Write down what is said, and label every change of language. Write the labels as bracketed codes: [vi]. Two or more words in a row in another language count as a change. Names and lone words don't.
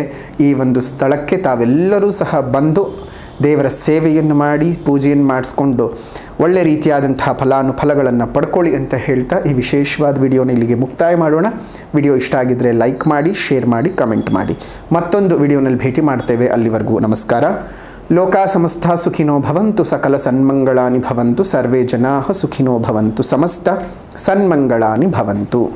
[kn] ಈ ಒಂದು ಸ್ಥಳಕ್ಕೆ ತಾವೆಲ್ಲರೂ ಸಹ ಬಂದು ದೇವರ ಸೇವೆಯನ್ನು ಮಾಡಿ ಪೂಜೆಯನ್ನು ಮಾಡಿಸ್ಕೊಂಡು ಒಳ್ಳೆ ರೀತಿಯಾದಂತಹ ಫಲಾನುಫಲಗಳನ್ನು ಪಡ್ಕೊಳ್ಳಿ ಅಂತ ಹೇಳ್ತಾ ಈ ವಿಶೇಷವಾದ ವಿಡಿಯೋನ ಇಲ್ಲಿಗೆ ಮುಕ್ತಾಯ ಮಾಡೋಣ. ವಿಡಿಯೋ ಇಷ್ಟ ಆಗಿದ್ದರೆ ಲೈಕ್ ಮಾಡಿ, ಶೇರ್ ಮಾಡಿ, ಕಮೆಂಟ್ ಮಾಡಿ. ಮತ್ತೊಂದು ವಿಡಿಯೋನಲ್ಲಿ ಭೇಟಿ ಮಾಡ್ತೇವೆ. ಅಲ್ಲಿವರೆಗೂ ನಮಸ್ಕಾರ. [sa] ಲೋಕಾ ಸಮಸ್ತ ಸುಖಿನೋ ಭವಂತು, ಸಕಲ ಸನ್ಮಂಗಳಾನಿ ಭವಂತು, ಸರ್ವೇ ಜನಾಃ ಸುಖಿನೋ ಭವಂತು, ಸಮಸ್ತ ಸನ್ಮಂಗಳಾನಿ ಭವಂತು.